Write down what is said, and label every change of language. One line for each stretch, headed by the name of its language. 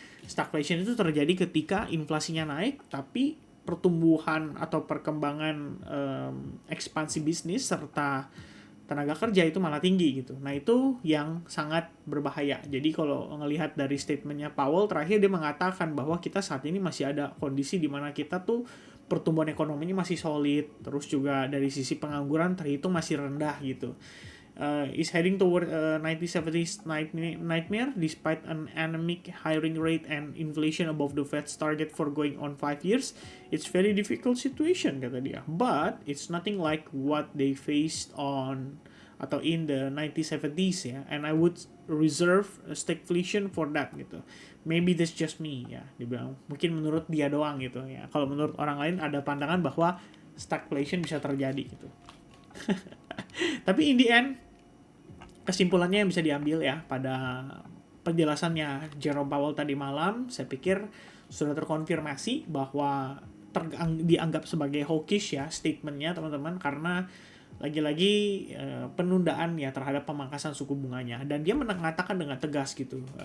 Indonesian: Stagflation itu terjadi ketika inflasinya naik, tapi pertumbuhan atau perkembangan ekspansi bisnis serta tenaga kerja itu malah tinggi gitu. Nah itu yang sangat berbahaya. Jadi kalau ngelihat dari statementnya Powell terakhir, dia mengatakan bahwa kita saat ini masih ada kondisi di mana kita tuh pertumbuhan ekonominya masih solid, terus juga dari sisi pengangguran terhitung masih rendah gitu.
English: Is heading toward a 1970s nightmare despite an anemic hiring rate and inflation above the Fed's target for going on 5 years. It's very difficult situation, kata dia. But it's nothing like what they faced on atau in the 1970s ya, and I would reserve a stagflation for that gitu.
Indonesian: Maybe that's just me ya, dibilang mungkin menurut dia doang gitu ya. Kalau menurut orang lain ada pandangan bahwa stagflation bisa terjadi gitu. Tapi in the end kesimpulannya yang bisa diambil ya pada penjelasannya Jerome Powell tadi malam, saya pikir sudah terkonfirmasi bahwa dianggap sebagai hawkish ya statementnya teman-teman, karena lagi-lagi penundaan ya terhadap pemangkasan suku bunganya, dan dia mengatakan dengan tegas gitu.